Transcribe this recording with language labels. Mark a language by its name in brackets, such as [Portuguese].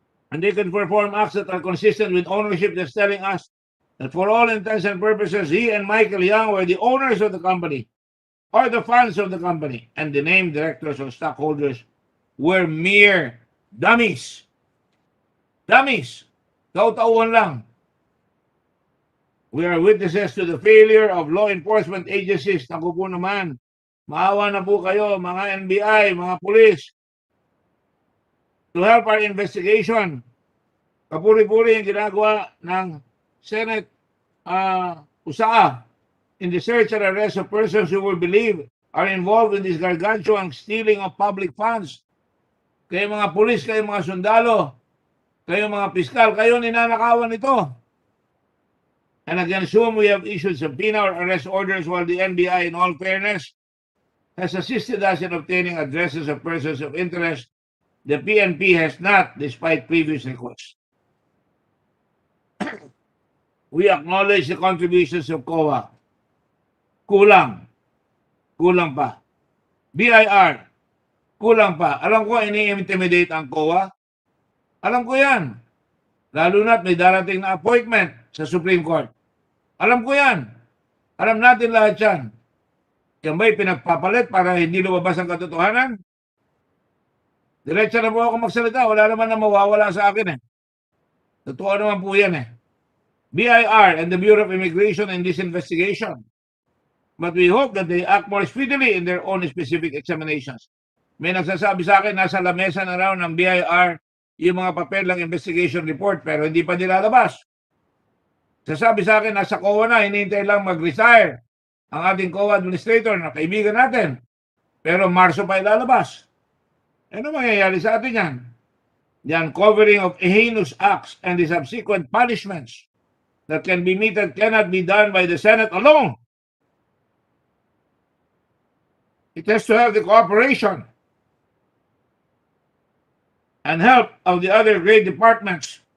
[English] And they can perform acts that are consistent with ownership that's telling us that for all intents and purposes, he and Michael Young were the owners of the company or the funds of the company, and the named directors or stockholders were mere dummies. Dummies. [Filipino] Taw-tauhan lang. [English] We are witnesses to the failure of law enforcement agencies. [Filipino] Naku po naman. Maawa na po kayo, mga NBI, mga pulis, [English] to help our investigation. [Filipino] Kapuri-puri yung ginagawa ng [English] Senate USAA in the search and arrest of persons who will believe are involved in this gargantuan stealing of public funds. [Filipino] Kayo mga pulis, kayo mga sundalo, kayo mga piskal, kayo ninanakawan nito. [English] And against whom we have issued subpoena or arrest orders, while the NBI, in all fairness, has assisted us in obtaining addresses of persons of interest. The PNP has not, despite previous requests. We acknowledge the contributions of COA. [Filipino] Kulang. Kulang pa. BIR. Kulang pa. Alam ko, ini-intimidate ang COA. Alam ko yan. Lalo na't may darating na appointment sa Supreme Court. Alam ko yan. Alam natin lahat yan. Yan ba'y pinagpapalit para hindi lumabas ang katotohanan? Diretso na po ako magsalita. Wala naman na mawawala sa akin eh. Totoo naman po yan eh. [English] BIR and the Bureau of Immigration in this investigation. But we hope that they act more speedily in their own specific examinations. [Filipino] May nagsasabi sa akin, nasa lamesa na raw ng BIR yung mga papel ng investigation report pero hindi pa nilalabas. Sasabi sa akin, nasa COA na, hinihintay lang mag-retire ang ating COA administrator na kaibigan natin. Pero Marso pa ilalabas. Ano mangyayari sa atin yan? [English] The uncovering of heinous acts and the subsequent punishments that can be meted cannot be done by the Senate alone. It has to have the cooperation and help of the other great departments.